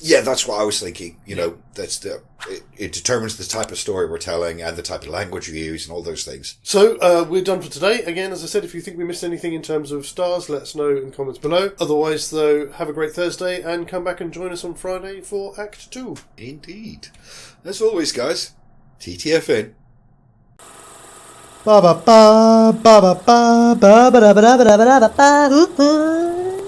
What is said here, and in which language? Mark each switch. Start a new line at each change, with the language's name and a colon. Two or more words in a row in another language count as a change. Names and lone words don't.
English: Yeah, that's what I was thinking. That's it determines the type of story we're telling and the type of language we use and all those things. So we're done for today. Again, as I said, if you think we missed anything in terms of stars, let us know in the comments below. Otherwise, though, have a great Thursday and come back and join us on Friday for Act 2. Indeed. As always, guys, TTFN. Ba ba ba ba ba ba ba ba ba ba ba ba ba ba.